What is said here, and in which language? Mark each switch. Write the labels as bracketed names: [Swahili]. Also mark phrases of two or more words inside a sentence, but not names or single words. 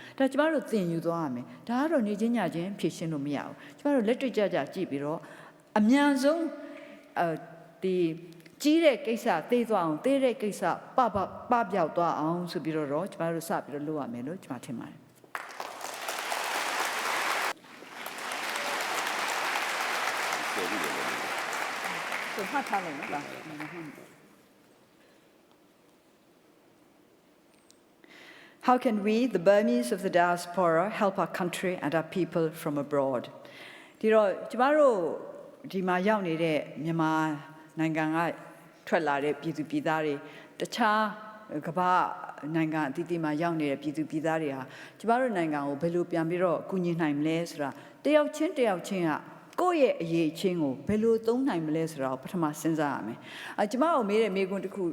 [Burmese] ဒါကျမတို့သင်ယူသွားရမယ်ဒါကတော့နေချင်းညချင်းဖြည့်ရှင်းလို့မရဘူးကျမတို့လက်တွေ့ကြကြည့်ပြီးတော့အမြန်ဆုံးဒီကြီးတဲ့ကိစ္စသိသွားအောင်သိတဲ့ကိစ္စပပျောက်သွားအောင်ဆိုပြီးတော့ကျမတို့စပြီးတော့လုပ်ရမယ်လို့ကျွန်မထင်ပါတယ် ဆိုမှတ်ထားလိုက်နော် [English] How can we, the Burmese of the diaspora, help our country and our people from abroad? [Burmese] ဒီတော့ကျမတို့ဒီမှာရောက်နေတဲ့မြန်မာနိုင်ငံကထွက်လာတဲ့ပြည်သူပြည်သားတွေတခြားကမ္ဘာနိုင်ငံအသီးသီးမှာရောက်နေတဲ့ပြည်သူပြည်သားတွေဟာကျမတို့နိုင်ငံကိုဘယ်လိုပြန်ပြီးတော့ကူ ညီနိုင်မလဲဆိုတာတယောက်ချင်းကကိုယ့်ရဲ့အရေးချင်းကိုဘယ်လိုသုံးနိုင်မလဲဆိုတာကိုပထမစဉ်းစားရမယ်ကျမတို့မေးတဲ့မေးခွန်းတစ်ခု